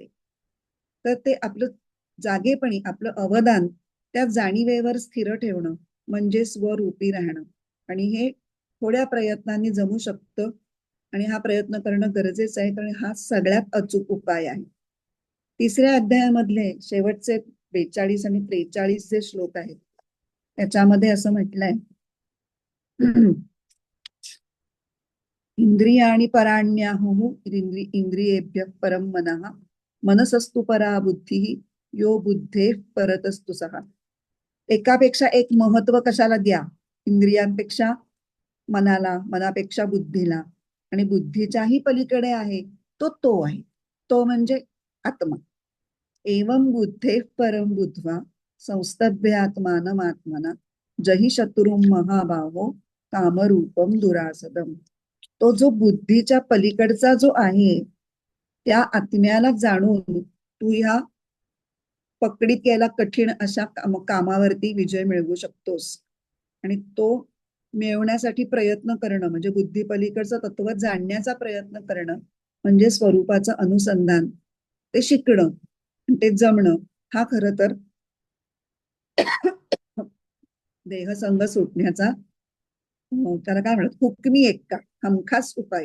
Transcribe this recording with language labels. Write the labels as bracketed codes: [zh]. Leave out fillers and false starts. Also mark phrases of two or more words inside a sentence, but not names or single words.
[mr] तर ते आपलं जागेपणी आपलं अवदान त्या जाणीवेवर स्थिर ठेवणं म्हणजे स्वरूपी राहणं. आणि हे थोड्या प्रयत्नांनी जमू शकतं आणि हा प्रयत्न करणं गरजेचं आहे, कारण हा सगळ्यात अचूक उपाय आहे. तिसऱ्या अध्यायामधले शेवटचे 42 आणि 43 जे श्लोक आहेत त्याच्यामध्ये असं म्हटलंय [sa] इंद्रियाणि पराण्याहुः इंद्रियेभ्यः परं मनः मनसस्तु परा बुद्धिः यो बुद्धेः परतस्तु सः. [mr] एकापेक्षा एक महत्व कशाला द्या? इंद्रियांपेक्षा मनाला, मनापेक्षा बुद्धीला, आणि बुद्धीच्याही पलीकडे आहे तो आहे, तो म्हणजे आत्मा. [sa] एवं बुद्धेः परं बुद्ध्वा संस्तभ्यात्मानमात्मना जहि शत्रुं महाबाहो कामरूपम दुरासदम. [mr] तो जो बुद्धीच्या पलीकडचा जो आहे त्या आत्म्याला जाणून तू ह्या पकडीत यायला कठीण अशा कामावरती विजय मिळवू शकतोस. आणि तो मिळवण्यासाठी प्रयत्न करणं म्हणजे बुद्धी पलीकडचं तत्व जाणण्याचा प्रयत्न करणं म्हणजे स्वरूपाचं अनुसंधान, ते शिकणं, ते जमणं हा खरं तर देहसंग सुटण्याचा त्याला काय म्हणत हुकमी एक्का हमखास उपाय.